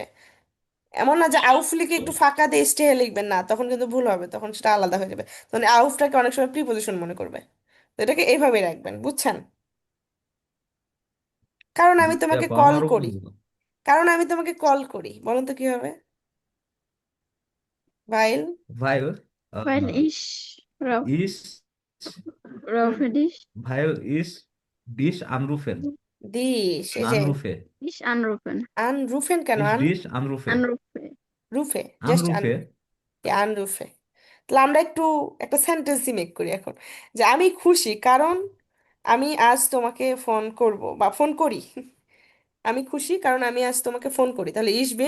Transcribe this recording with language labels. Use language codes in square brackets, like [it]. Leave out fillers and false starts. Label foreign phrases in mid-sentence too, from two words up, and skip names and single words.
[bn] এমন না যে আউফ লিখে একটু ফাঁকা দিয়ে স্টে লিখবেন, না, তখন কিন্তু ভুল হবে, তখন সেটা আলাদা হয়ে যাবে, তখন আউফটাকে অনেক সময় প্রিপোজিশন মনে করবে। তো এটাকে এইভাবেই রাখবেন, বুঝছেন? কারণ আমি জি তোমাকে আপু, কল আমারও করি, বুঝলাম। কারণ আমি তোমাকে কল করি, বলুন তো কি হবে ভাইল? ভাইল [de] Weil ich Frau, ইস Frau হুম, für dich, weil ich dich anrufen, [bn] দিস, এই যে [de] আনরুফে, ich anrufen, [bn] আনরুফেন কেন, [de] ich dich anrufe, anrufe. [bn] রুফে, জাস্ট আনরুফে। আনরুফে। তাহলে আমরা একটু একটা সেন্টেন্সই মেক করি এখন, যে আমি খুশি কারণ আমি আজ তোমাকে ফোন করব বা ফোন করি। আমি খুশি কারণ আমি আজ তোমাকে ফোন করি, তাহলে [de] ich bin